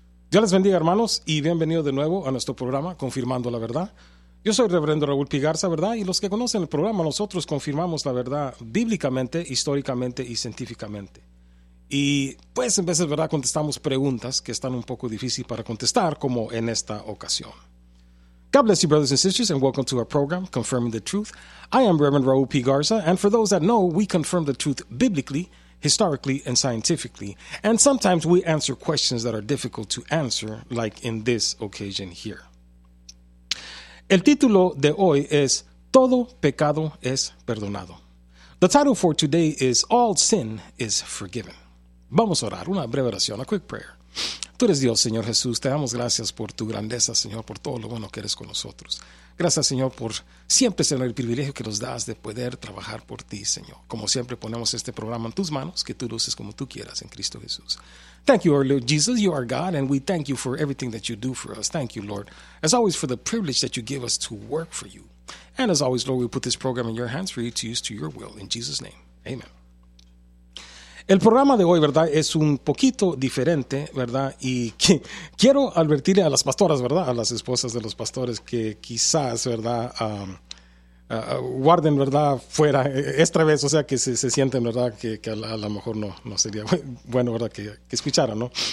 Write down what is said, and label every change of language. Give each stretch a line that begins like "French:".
Spanish: Dios les bendiga, hermanos, y bienvenido de nuevo a nuestro programa Confirmando la Verdad. Yo soy Reverendo Raúl Pigarza, ¿verdad? Y los que conocen el programa, nosotros confirmamos la verdad bíblicamente, históricamente y científicamente. Y pues en veces, ¿verdad?, contestamos preguntas que están un poco difíciles para contestar, como en esta ocasión.
English: God bless you, brothers and sisters, and welcome to our program, Confirming the Truth. I am Reverend Raúl P. Garza, and for those that know, we confirm the truth biblically, historically, and scientifically. And sometimes we answer questions that are difficult to answer, like in this occasion here.
Spanish: El título de hoy es Todo Pecado Es Perdonado.
English: The title for today is All Sin Is Forgiven.
Spanish: Vamos a orar, una breve oración,
English: a quick prayer.
Spanish: Tú eres Dios, Señor Jesús. Te damos gracias por tu grandeza, Señor, por todo lo bueno que eres con nosotros. Gracias, Señor, por siempre tener el privilegio que nos das de poder trabajar por ti, Señor. Como siempre, ponemos este programa en tus manos, que tú luces como tú quieras en Cristo Jesús.
English: Thank you, Lord Jesus. You are God, and we thank you for everything that you do for us. Thank you, Lord, as always, for the privilege that you give us to work for you. And as always, Lord, we put this program in your hands for you to use to your will. In Jesus' name, amen.
Spanish: El programa de hoy, ¿verdad?, es un poquito diferente, ¿verdad?, y quiero advertirle a las pastoras, ¿verdad?, a las esposas de los pastores que quizás, ¿verdad?, guarden, ¿verdad?, fuera, esta vez, o sea, que se sienten, ¿verdad?, que a lo mejor no sería bueno, ¿verdad?, que escucharan, ¿no?